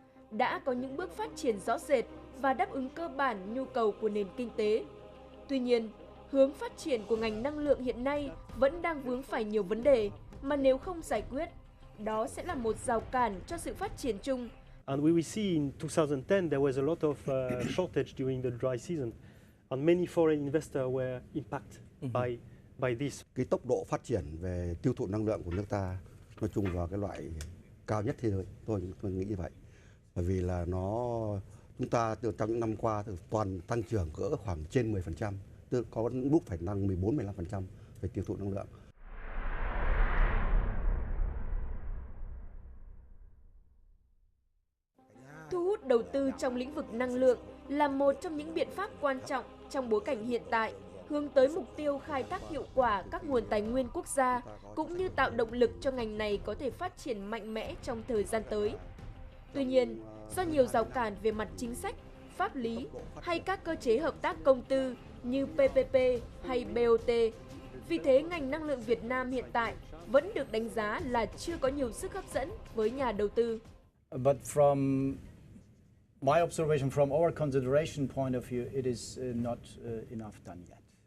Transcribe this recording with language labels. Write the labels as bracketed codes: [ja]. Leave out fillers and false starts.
[vi] Đã có những bước phát triển rõ rệt và đáp ứng cơ bản nhu cầu của nền kinh tế. Tuy nhiên, hướng phát triển của ngành năng lượng hiện nay vẫn đang vướng phải nhiều vấn đề mà nếu không giải quyết, đó sẽ là một rào cản cho sự phát triển chung. [en] And we will see in 2010 there was a lot of shortage during the dry season, and many foreign investors were impacted by this. [vi] Cái tốc độ phát triển về tiêu thụ năng lượng của nước ta nói chung vào cái loại cao nhất thế giới, tôi nghĩ như vậy. Bởi vì là chúng ta trong những năm qua toàn tăng trưởng cỡ khoảng trên 10%, tức có mức phải tăng 14-15% về tiêu thụ năng lượng. Thu hút đầu tư trong lĩnh vực năng lượng là một trong những biện pháp quan trọng trong bối cảnh hiện tại, hướng tới mục tiêu khai thác hiệu quả các nguồn tài nguyên quốc gia, cũng như tạo động lực cho ngành này có thể phát triển mạnh mẽ trong thời gian tới. Tuy nhiên, do nhiều rào cản về mặt chính sách, pháp lý hay các cơ chế hợp tác công tư như PPP hay BOT, vì thế ngành năng lượng Việt Nam hiện tại vẫn được đánh giá là chưa có nhiều sức hấp dẫn với nhà đầu tư. [en] But from my observation, from our consideration point of view, it is not enough done yet.